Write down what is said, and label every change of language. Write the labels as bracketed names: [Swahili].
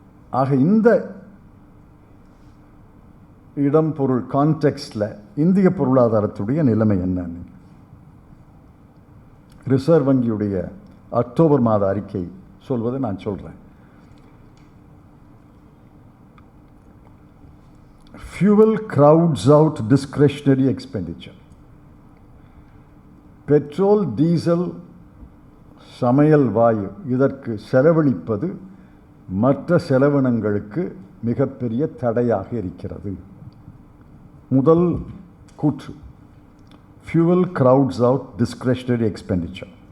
[Tamil] ஆக இந்த இடம் பொருள் கான்டெக்ஸ்டில் இந்திய பொருளாதாரத்துடைய நிலைமை என்னன்னு ரிசர்வ் வங்கியுடைய அக்டோபர் மாத அறிக்கை சொல்வதை நான் சொல்கிறேன். [English] Fuel crowds out discretionary expenditure. [Tamil] Petrol, diesel, சமையல் வாயு இதற்கு செலவழிப்பது மற்ற செலவினங்களுக்கு மிகப்பெரிய தடையாக இருக்கிறது. முதல் கூற்று, [English] fuel crowds out discretionary expenditure.